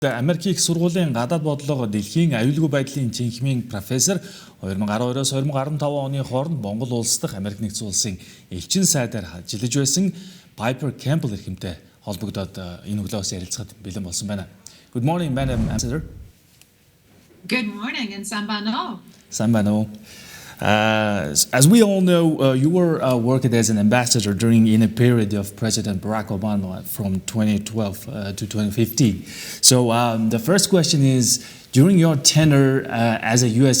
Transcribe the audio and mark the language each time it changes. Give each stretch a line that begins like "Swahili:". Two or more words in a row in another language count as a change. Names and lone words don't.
Mongolian: Америк их сургуулийн гадаад бодлого дэлхийн аюулгүй байдлын цэнхмийн профессор 2012-оос 2015 оны хооронд Монгол улс дахь Америк нэгдсэн улсын элчин сайдаар ажиллаж байсан Пайпер Кэмпбелл эрхэмтэй холбогдоод энэ өглөөс ярилцахад бэлэн болсон байна.
English: Good morning, Madam Ambassador. Good morning, and Sambano. Sambano. As we all know, you were working as an ambassador in a period of President Barack Obama from 2012 to 2015. So the first question is, during your tenure as a U.S.